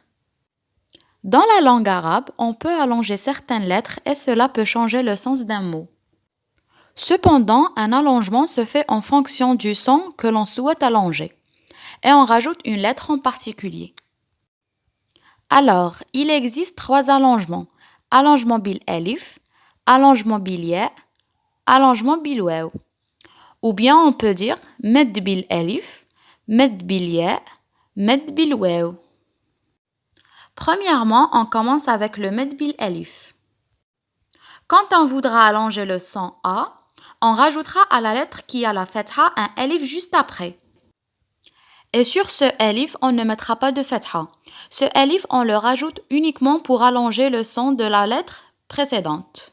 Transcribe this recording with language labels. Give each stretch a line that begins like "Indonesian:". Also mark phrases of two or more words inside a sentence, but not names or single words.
French: Dans la langue arabe, on peut allonger certaines lettres et cela peut changer le sens d'un mot. Cependant, un allongement se fait en fonction du son que l'on souhaite allonger et on rajoute une lettre en particulier. Alors, il existe trois allongements. Allongement
Arabic: بالألف,
French: allongement
Arabic: بالياء,
French: allongement
Arabic: بالواو.
French: Ou bien on peut dire
Arabic: مد بالألف, مد بالياء, مد بالواو.
French: Premièrement, on commence avec le
Arabic: مد بالألف.
French: Quand on voudra allonger le son A, on rajoutera à la lettre qui a la fatha un elif juste après. Et sur ce elif, on ne mettra pas de fatha. Ce elif, on le rajoute uniquement pour allonger le son de la lettre précédente.